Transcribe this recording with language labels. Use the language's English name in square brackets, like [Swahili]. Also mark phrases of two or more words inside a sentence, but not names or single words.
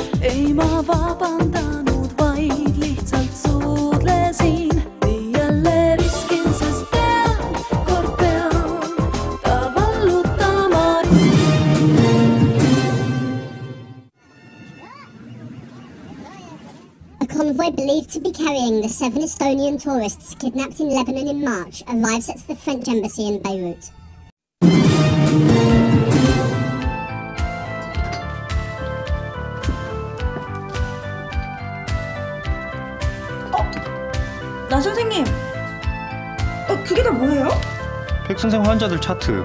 [Estonian] ei ma vabandanud, vaid lihtsalt suudlesin. nii jälle riskin, sest pean, kord pean ta vallutama. [English] A convoy believed to be carrying the 7 Estonian tourists kidnapped in Lebanon in March arrives at the French embassy in Beirut. [Korean] 나 선생님, 그게 다 뭐예요? 백선생 환자들 차트.